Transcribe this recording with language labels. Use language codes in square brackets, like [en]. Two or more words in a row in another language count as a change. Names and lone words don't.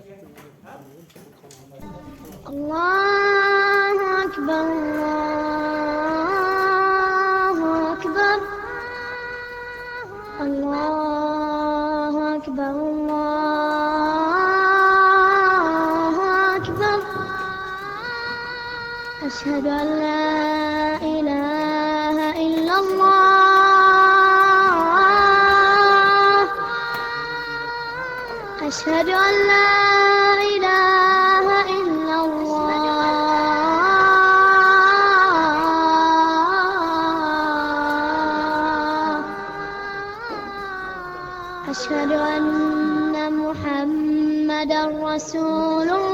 [ar] الله أكبر الله أكبر الله أكبر الله أكبر. أشهد أن لا إله إلا الله. أشهد أن لا إله إلا الله أشهد أن محمدا رسول